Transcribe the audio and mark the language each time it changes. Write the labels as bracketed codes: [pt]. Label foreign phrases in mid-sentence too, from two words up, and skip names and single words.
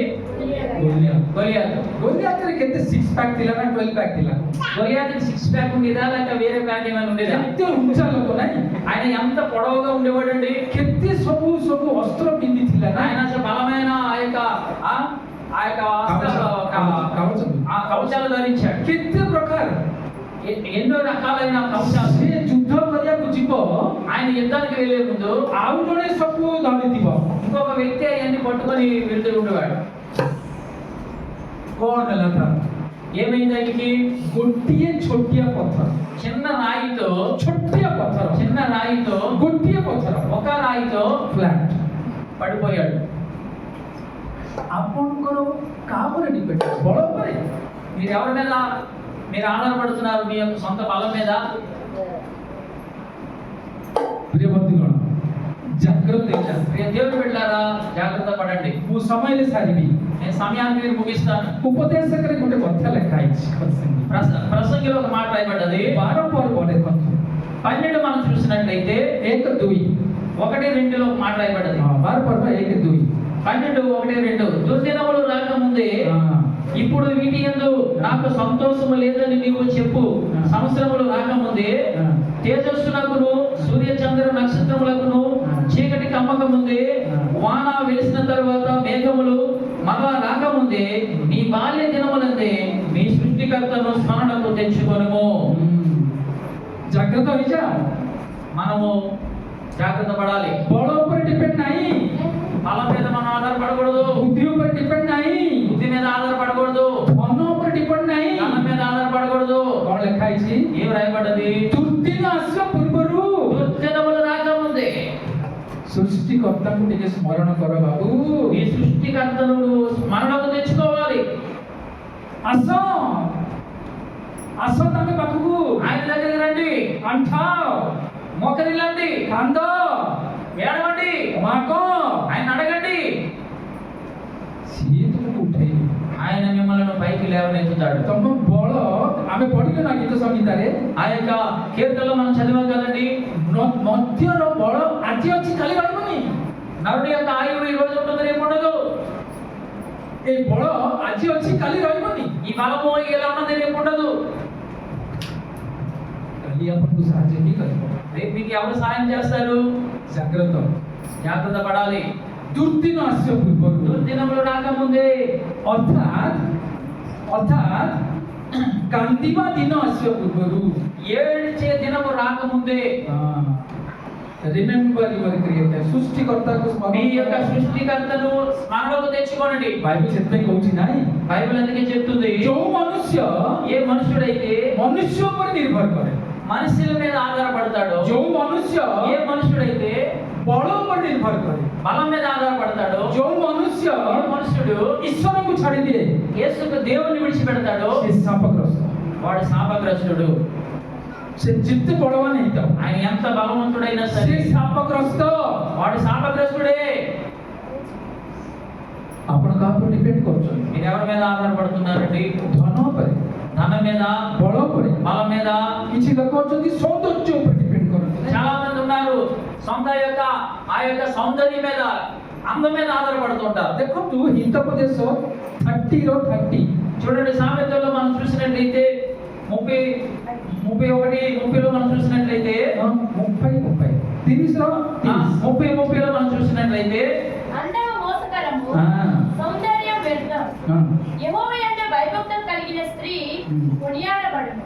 [te] గోలియాత్। గొలియాతు. [or] గోలియాత్‌ରେ କେତେ 6 ପ୍ୟାକ୍ ଥିଲା ନା 12 ପ୍ୟାକ୍ ଥିଲା? [te] గొలియాతుకి 6 ప్యాక్ ఉండేదా లేక వేరే ప్యాక్ ఏమైనా ఉండేదా? [or] କେତେ ଉଞ୍ଚା ଲୋକ ନାଇଁ? [te] ఆయన ఎంత పొడవుగా ఉండేవాడండి. [or] କେତେ ସବୁ ଅସ୍ତ୍ର ପିନ୍ଧିଥିଲା ନାଇଁ? [te] ఆయన అసలు బలమైన ఆ యొక్క కవచాలు ధరించాడు. [or] କେତେ ପ୍ରକାର [te] ఎన్నో రకాలైన కవచాలు. [or] ସେ ଯୁଦ୍ଧ କରିବାକୁ ଯିବ, [te] ఆయన యుద్ధానికి వెళ్ళే ముందు [or] ଆଉ ଜଣେ ସବୁ ଧରିଥିବ। [te] ఇంకొక వ్యక్తి అవన్నీ పట్టుకొని వెళ్తూ ఉండేవాడు. [or] କ'ଣ ହେଲା ତାର? [te] ఏమైంది ఆయనకి? [or] ଗୋଟିଏ ଛୋଟିଆ ପଥର, [te] చిన్న రాయితో [or] ଛୋଟିଆ ପଥର, ଗୋଟିଏ ପଥର [te] ఒక రాయితో [or] ଫ୍ଲାଟ୍ [te] పడిపోయాడు. [or] ଆପଣଙ୍କର କାହା ଉପରେ ଡିପେଣ୍ଡ? ବଳ ଉପରେ? [te] మీరు ఎవరి మీద మీరు ఆధారపడుతున్నారు మీ యొక్క సొంత బలం మీద. [or] ପ୍ରିୟ ବନ୍ଧୁଗଣ ଜାଗ୍ରତ [te] ప్రియ దేవుని బిడ్డలారా జాగ్రత్త పడండి. [or] ମୁଁ ସମୟରେ ସାରିବି [te] నేను సమయాన్ని మీరు ముగిస్తాను. [or] ଉପଦେଶକରେ ଗୋଟେ କଥା ଲେଖା ହେଇଛି [te] ప్రసంగిలో ఒక మాట రాయబడ్డది. [or] 12 ପର୍ବ ଦେଖନ୍ତୁ [te] 12 మనం చూసినట్లయితే 1 2 1-2లో ఒక మాట రాయబడ్డది. 12 పర్వ 1 2 12-1-2 దుర్దినములు రాకముందే ఇప్పుడు వీటి యందు నాకు సంతోషము లేదని నీవు చెప్పు. సంవత్సరములు రాకముందే తేజస్సునకును సూర్య చంద్ర నక్షత్రములకును చీకటి కమ్మక ముందే వాన వెలిసిన తరువాత మేఘములు మరలా రాకముందే నీ బాల్య దినములందే నీ సృష్టికర్తను స్మరణకు తెచ్చుకొనుము. [or] ଜାଗ୍ରତ ହେଇଯା [te] మనము జాగ్రత్త పడాలి. [or] ବଳ ଉପରେ ଡିପେଣ୍ଡ ନାହିଁ, [te] బలం మీద మనం ఆధారపడకూడదు. [or] ବୁଦ୍ଧି ଉପରେ ଡିପେଣ୍ଡ ନାହିଁ, [te] బుద్ధి మీద ఆధారపడకూడదు. [or] ଧନ ଉପରେ ଡିପେଣ୍ଡ ନାହିଁ. [te] ధనం మీద ఆధారపడకూడదు. [or] କଣ ଲେଖା ହେଇଛି? [te] ఏం రాయబడ్డది? [or] ଦୁର୍ଦିନ ଆସିବା ପୂର୍ବରୁ [te] దుర్దినములు రాకముందే [or] ସୃଷ୍ଟିକର୍ତ୍ତାଙ୍କୁ ଟିକେ ସ୍ମରଣ କର ବାବୁ. [te] ఈ సృష్టికర్తను నువ్వు స్మరణకు తెచ్చుకోవాలి. [or] ଆସ ଆସ ତମେ ପାଖକୁ, [te] ఆయన దగ్గరికి రండి, [or] ଆଣ୍ଠାଅ, [te] మోకరిల్లండి, [or] କାନ୍ଦ, [te] ఏడవండి, [or] ମାଗ, [te] ఆయన అడగండి. [or] ସିଏ ତୁମକୁ ଉଠେଇବେ. [te] ఆయన మిమ్మల్ని పైకి లేవనెత్తుతాడు. [or] ତମ ବଳ ଆମେ ପଢିଲୁ ନା ଗୀତ ସଂହିତାରେ, [te] ఆ యొక్క కీర్తనలో మనం చదివాం కదండి. [or] ମଧ୍ୟର ବଳ ଆଜି ଅଛି କାଲି ରହିବନି. [te] నరుడి యొక్క ఆయువు ఈ రోజు ఉంటుంది, రేపు ఉండదు. [or] ଏ ବଳ ଆଜି ଅଛି କାଲି ରହିବନି. [te] ఈ బలము ఎలా ఉన్నది, రేపు ఉండదు. [or] କାଲି ଆପଣଙ୍କୁ ସାହାଯ୍ୟ ହିଁ କରିବ. [te] రేపు మీకు ఎవరు సాయం చేస్తారు? [or] ଜାଗ୍ରତ, [te] జాగ్రత్త పడాలి. [or] ଦୁର୍ଦିନ ଆସିବା ପୂର୍ବରୁ, [te] దుర్దినములు రాకముందే [or] ଅର୍ଥାତ୍ କାନ୍ଦିବା ଦିନ ଆସିବା ପୂର୍ବରୁ, [te] ఏడ్చే దినము రాకముందే [en] remember your creator, [te] సృష్టికర్తకు మీ యొక్క స్మరణ. సృష్టికర్తను స్మరణకు తెచ్చుకోనండి. [or] బైబిల్ ସେଥିପାଇଁ କହୁଛି ନାହିଁ, [te] బైబిల్ అందుకే చెప్తుంది, [or] ଯୋଉ ମନୁଷ୍ୟ [te] ఏ మనుషుడైతే [or] ମନୁଷ୍ୟ ଉପରେ ନିର୍ଭର କରେ, [te] మనుషుల మీద ఆధారపడతాడో, [or] ଯୋଉ మనుష్ୟ [te] ఏ మనుషుడైతే [or] ବଳ ଉପରେ ନିର୍ଭର କରେ, [te] బలం మీద ఆధారపడతాడో, [or] ଯୋଉ మనుష్ୟ [te] ఏ మనుషుడు [or] ଈଶ୍ୱରକୁ ଛାଡ଼ିଦିଏ, [te] యేసుకు దేవుని విడిచిపెడతాడో [or] ସେ ଶାପଗ୍ରସ୍ତ. [te] వాడు శాపగ్రస్తుడు. [or] ସେ ଯେତେ ବଳବାନ ହେଇଥାଉ, [te] ఆయన ఎంత బలవంతుడైనా [or] ସେ [te] సరే [or] ଶାପଗ୍ରସ୍ତ. [te] వాడు శాపగ్రస్తుడే. [or] ଆପଣ କାହା ଉପରେ ଡିପେଣ୍ଡ କରୁଛନ୍ତି? [te] మీరు ఎవరి మీద ఆధారపడుతున్నారండి? [or] ଧନ ଉପରେ, [te] ధనం మీద, [or] ବଳ ଉପରେ, [te] బలం మీద. [or] କିଛି ଲୋକ ଅଛନ୍ତି ସୌନ୍ଦର୍ଯ୍ୟ ଉପରେ ଡିପେଣ୍ଡ କରନ୍ତି. [te] చాలా మంది ఉన్నారు సొంత యొక్క ఆ యొక్క సౌందర్యం మీద, అందం మీద ఆధారపడుతుంటారు. [or] ଦେଖନ୍ତୁ ହିତୋପଦେଶ 30 [te] చూడండి, సామెతల్లో మనం చూసినట్లయితే 30-31-30లో మనం చూసినట్లయితే 30-30 30-30లో మనం చూసినట్లయితే అందము మోసకరము, సౌందర్యం వ్యర్థం. యెహోవా యందు భయభక్తులు కలిగిన స్త్రీ కొనియాడబడును.